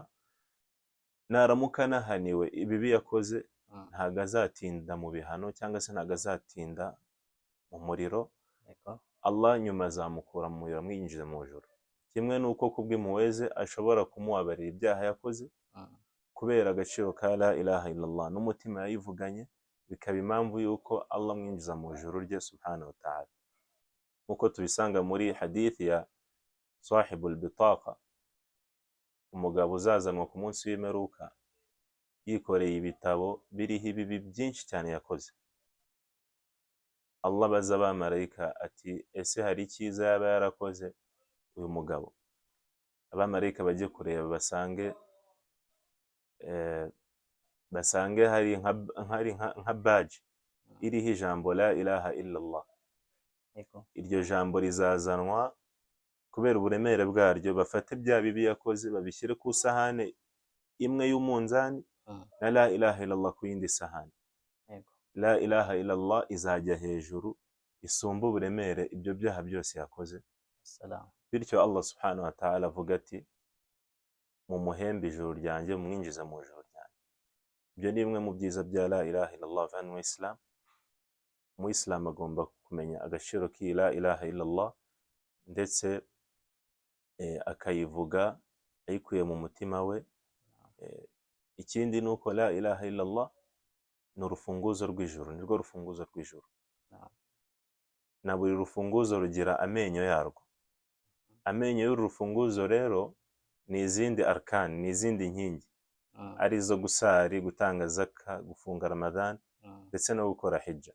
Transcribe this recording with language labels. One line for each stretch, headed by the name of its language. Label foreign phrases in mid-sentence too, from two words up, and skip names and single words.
Kinyarwanda: Naramuka anahaniwe ibibi yakoze ntago azatinda mu bihano, cyangwa se ntago azatinda mu muriro. Allah nyuma azamukura mu muriro amwinjize mu ijuru. Kimwe nuko kubw'impuhwe ze ashobora kumubabarira ibyaha yakoze kubera agaciro ka
Arabic: لا إله إلا الله
Kinyarwanda: n'umutima yayivuganye, bikaba impamvu yuko Allah amwinjiza mu ijuru rye
Arabic: سبحانه وتعالى.
Kinyarwanda: Nkuko tubisanga muri hadith ya
Arabic: صاحب البطاقة,
Kinyarwanda: umugabo uzazanwa ku munsi w'imperuka yikoreye ibitabo biriho ibibi byinshi cyane yakoze. Allah abaza abamarayika ati ese hari icyiza yaba yarakoze uyu mugabo? Abamarayika bajye kureba basange hari nka badge iriho ijambo
Arabic: لا إله إلا الله.
Kinyarwanda: Iryo jambo rizazanwa kubera uburemere bwaryo, bafate bya bibi yakoze babishyire ku isahane imwe y'umunzani na
Arabic: لا إله إلا الله
Kinyarwanda: ku yindi sahani. yego,
Arabic: لا إله إلا الله
Kinyarwanda: izajya hejuru isumba uburemere ibyo byaha byose yakoze. salamu, Bityo Allah
Arabic: سبحانه وتعالى
Kinyarwanda: avuga ati mu muhembe ijuru ryanjye mwinjiza mu ijuru ryanjye. Ibyo ni bimwe mu byiza bya
Arabic: لا إله إلا الله.
Kinyarwanda: Van mu Islam, mu Islam agomba kumenya agaciro k'iyi
Arabic: لا إله إلا الله
Kinyarwanda: ndetse akayivuga ayikuye mu mutima we. Ikindi ni uko
Arabic: لا إله إلا الله
Kinyarwanda: ni urufunguzo rw'ijuru, nirwo rufunguzo rw'ijuru. Na buri rufunguzo rugira amenyo yarwo. Amenyo y'uru rufunguzo rero ni izindi arkani, ni izindi nkingi, arizo gusari, gutanga zaka, gufunga Ramadhan ndetse no gukora hijja.